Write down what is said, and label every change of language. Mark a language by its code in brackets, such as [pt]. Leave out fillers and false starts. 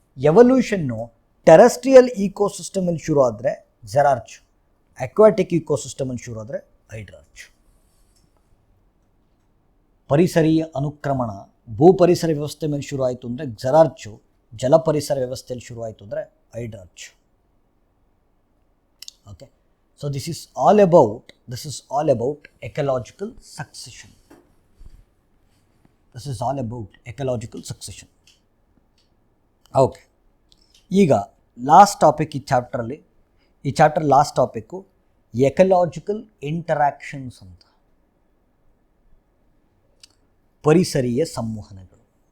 [kn] ಎವಲ್ಯೂಷನ್ನು terrestrial ಈಕೋಸಿಸ್ಟಮಲ್ಲಿ ಶುರು ಆದರೆ ಕ್ಸೆರಾರ್ಚ್, aquatic ಈಕೋಸಿಸ್ಟಮಲ್ಲಿ ಶುರು ಆದರೆ ಹೈಡ್ರಾರ್ಚ್. ಪರಿಸರೀಯ ಅನುಕ್ರಮಣ ಭೂಪರಿಸರ ವ್ಯವಸ್ಥೆ ಮೇಲೆ ಶುರು ಆಯಿತು ಅಂದರೆ ಕ್ಸೆರಾರ್ಚು, ಜಲಪರಿಸರ ವ್ಯವಸ್ಥೆಯಲ್ಲಿ ಶುರು ಆಯಿತು ಅಂದರೆ ಹೈಡ್ರಾರ್ಚ್. [en] Okay, so this is all about ecological succession. This is all about ecological succession. [kn] Okay, ಈಗ ಲಾಸ್ಟ್ ಟಾಪಿಕ್ ಈ chapter last topic ecological interactions ಅಂತ, ಪರಿಸರೀಯ ಸಂವಹನಗಳು.